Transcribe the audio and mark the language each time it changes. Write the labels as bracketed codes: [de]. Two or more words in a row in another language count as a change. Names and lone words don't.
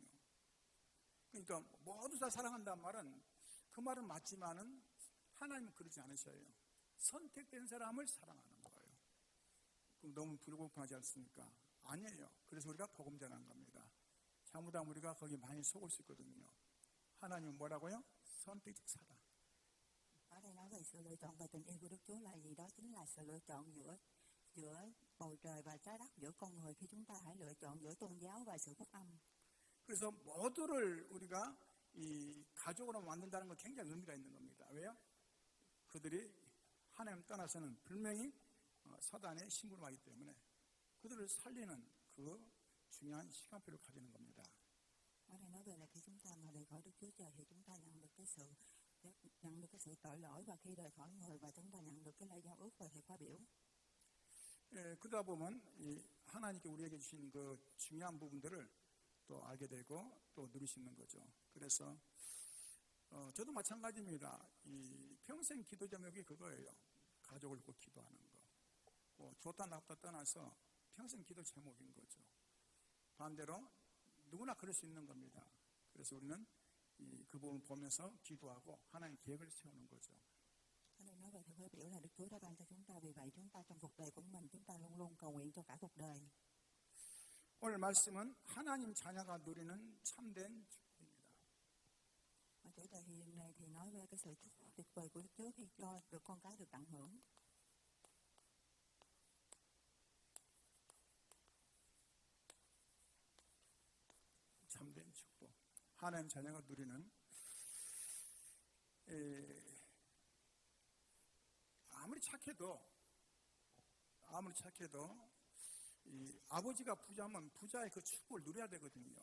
[ko] 그러니까 모두 다 사랑한다는 말은 그 말은 맞지만은 하나님은 그러지 않으셔요. 선택된 사람을 사랑하는 거예요. 그럼 너무 불공평하지 않습니까? 아니에요. 그래서 우리가 복음 전하는 겁니다. 잘못하면 우리가 거기 많이 속을 수 있거든요. 하나님은 뭐라고요? 선택적 사랑. [vi] Ở đây nói về sự lựa chọn và tình yêu của Đức Chúa là gì? Đó chính là sự lựa chọn giữa bầu trời và trái đất, giữa con người khi chúng ta hãy lựa chọn giữa tôn giáo và sự phúc âm. [ko] 그래서 모두를 우리가 이 가족으로 만든다는 건 굉장히 의미가 있는 겁니다. 왜요? 그들이 하나님 떠나서는 분명히 사단의 심부름하기 때문에 그들을 살리는 그 중요한 시간표를 가지는 겁니다. [vi] Ở đây nói về là khi chúng ta mà rời khỏi Đức Chúa Trời thì chúng ta nhận được cái sự tội lỗi, và khi rời khỏi người và chúng ta nhận được cái lời giao ước và thầy khóa biểu. [ko] 그러다 보면 이 하나님께 우리에게 주신 그 중요한 부분들을 또 알게 되고 또 누릴 수 있는 거죠. 그래서 저도 마찬가지입니다. 이 평생 기도 제목이 그거예요. 가족을 꼭 기도하는 거. 좋다 나쁘다 떠나서 평생 기도 제목인 거죠. 반대로 누구나 그럴 수 있는 겁니다. 그래서 우리는 그 부분을 보면서 기도하고 하나님 계획을 세우는 거죠. [vi] Ở đây nói về thầy khóa biểu là Đức Chúa đã ban cho chúng ta, vì vậy chúng ta trong cuộc đời của mình chúng ta luôn luôn cầu nguyện cho cả cuộc đời. [ko] 오늘 말씀은 하나님 자녀가 누리는 참된 축복입니다. [vi] Ở chủ đề hiện này thì nói về cái sự chúc phúc tuyệt vời của Đức Chúa khi cho được con cái được tận hưởng. [ko] 참된 축복. 하나님 자녀가 누리는 아무리 착해도 이 아버지가 부자면 부자의 그 축복을 누려야 되거든요.